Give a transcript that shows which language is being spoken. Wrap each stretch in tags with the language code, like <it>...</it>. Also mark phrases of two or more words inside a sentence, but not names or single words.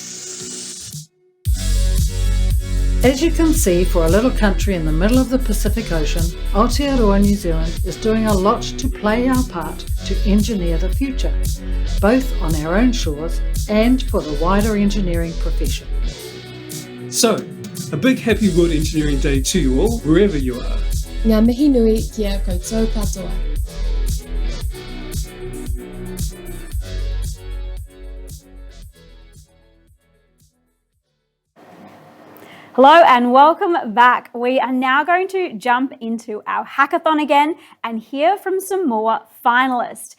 <en>As you can see, for a little country in the middle of the Pacific Ocean, Aotearoa New Zealand is doing a lot to play our part to engineer the future, both on our own shores and for the wider engineering profession. So, a big happy World Engineering Day to you all, wherever you are.</en> <mi>Ngā mihi nui kia koutou katoa.</mi> <en>Hello and welcome back. We are now going to jump into our hackathon again and hear from some more finalists.</en>